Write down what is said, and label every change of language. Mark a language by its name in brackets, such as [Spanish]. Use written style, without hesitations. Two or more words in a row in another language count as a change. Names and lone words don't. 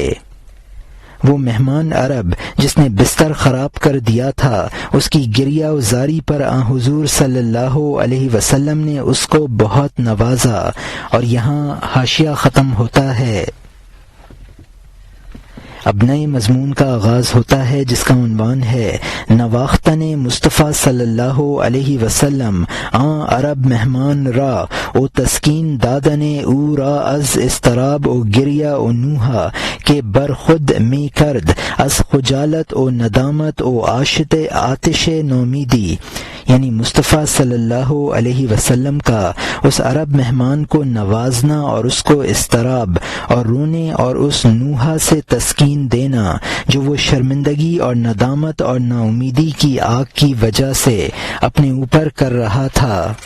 [Urdu] وہ مہمان عرب جس نے بستر خراب کر دیا تھا، اس کی گریہ وزاری پر حضور صلی اللہ علیہ وسلم نے اس کو بہت نوازا۔ اور یہاں حاشیہ ختم ہوتا ہے۔ اب نئے مضمون کا آغاز ہوتا ہے جس کا عنوان ہے [Persian] نواختن مصطفیٰ صلی اللہ علیہ وسلم عرب مہمان را او تسکین دادن او را از استراب او گریہ او نوحہ کے بر خود می کرد از خجالت او ندامت او آتش نومیدی، [Urdu] یعنی مصطفیٰ صلی اللہ علیہ وسلم کا اس عرب مہمان کو نوازنا اور اس کو اضطراب اور رونے اور اس نوحہ سے تسکین دینا جو وہ شرمندگی اور ندامت اور نا امیدی کی آگ کی وجہ سے اپنے اوپر کر رہا تھا۔